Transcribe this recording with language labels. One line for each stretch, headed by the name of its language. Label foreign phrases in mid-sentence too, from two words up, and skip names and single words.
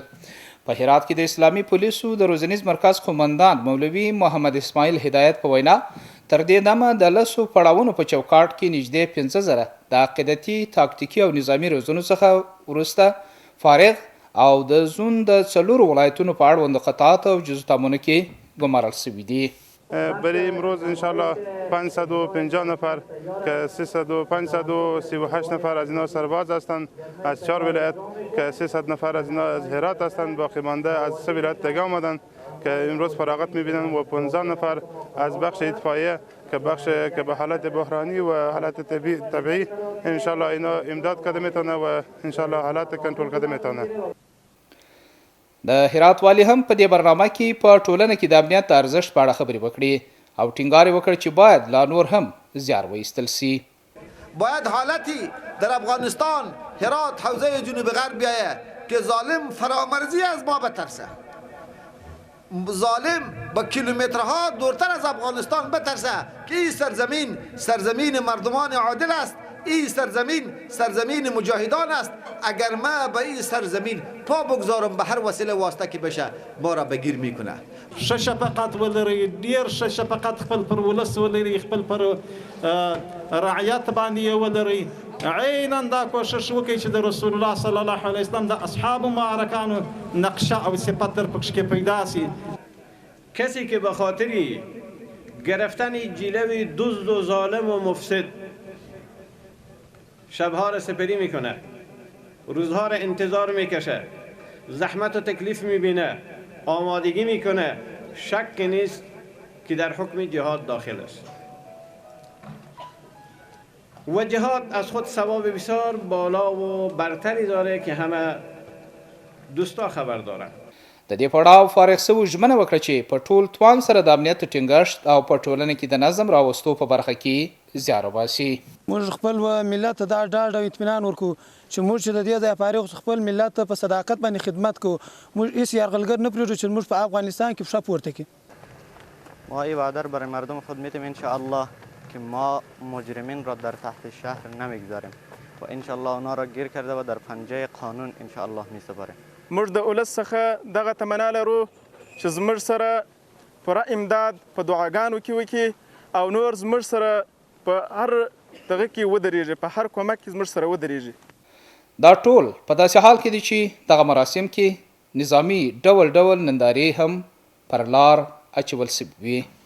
Pashto: په هرات کې د اسلامي پولیسو د روزنیز مرکز قومندان مولوي محمد اسماعیل هدایت په وینا تر دې دمه د 10 پړاوونو په چوکاټ کې نږدې 15,000 د عقیدتي، تاکتیکي او نظامی روزنو څخه وروسته فارغ او د زون د 4 ولایتونو په اړوند قطعات او جزتامونو کې ګمارل شوي دي.
Persian: برای امروز انشالله 550 نفر که 538 نفر از اینا سرباز هستند از 4 ولایت که 300 نفر از اینا از هرات هستند، باقی مانده از 3 ولایت دیگه آمدند که امروز فراغت میبینند و 15 نفر از بخش اطفائیه که بخش که به حالت بحرانی و حالت طبیعی انشالله اینا امداد کرده میتونه و انشالله حالت کنترل کرده میتونه.
Pashto: د هرات والی هم په دې برنامه کې په ټولنه کې د امنیت د ارزښت په اړه خبرې وکړي او ټینګار وکړ چې باید لا نور هم زیار وایستل سي.
Persian: باید حالتی در افغانستان هرات حوزه جنوب غرب بیاید که ظالم فرامرزی از ما بترسه، ظالم با کیلومترها دورتر از افغانستان بترسه که این سرزمین مردمان عادل است، این سرزمین مجاهدان است. اگر ما به این سرزمین پا بگذارم به هر وسیله واسطه که بشه ما را بگیر میکنه.
Pashto: ښه شفقت ولرئ، ډیر ښه شفقت خپل پر ولس ولرئ، خپل پر رعیت باندې ولرئ. عینا دا کوشش وکړئ چې د رسول الله
Arabic: صلی الله علیه وسلم
Pashto: د اصحاب معرکانو نقشه او صفت در پکش کې پیدا سي.
Persian: کسی که به خاطر گرفتن جلوی دزد و ظالم و مفسد شبها را سپری میکنه، روزها را انتظار میکشه، زحمت و تکلیف میبینه، آمادگی میکنه، شک نیست که در حکم جهاد داخل است و جهاد از خود ثواب بسیار بالا و برتری داره که همه دوستا خبر دارن.
Pashto: د دې پړاو فارغ سوي ژمنه وکړه چې په ټول توان سره د امنیت ټینګښت او په ټولنه کې د نظم راوستو په برخه کې زیار وباسي. موږ خپل ملت ته دا ډاډ او اطمینان ورکو چې موږ چې د دې ځای فارغ خپل ملت ته په صداقت باندې خدمت کوو. موږ هیڅ یرغلګر نه پرېږدو چې موږ په افغانستان کې پښه پورته کړي.
Persian: ما این وعده را برای مردم خود میتیم انشاءالله که ما مجرمین را در تحت شهر نمیگذاریم و انشاءالله اونا را گیر کرده و در پنجه قانون انشاءالله میسپاریم.
Pashto: موږ د ولس څخه دغه تمنا لرو چې زموږ سره پوره امداد په دعاګانو کې وکړي او نور زموږ سره په هر دغه کې ودرېږي، په هر کومک کې زموږ سره ودرېږي. دا ټول په داسې حال کې دي چې دغه مراسم کې نظامی ډول ډول نندارې هم پر لار اچول شوي وي.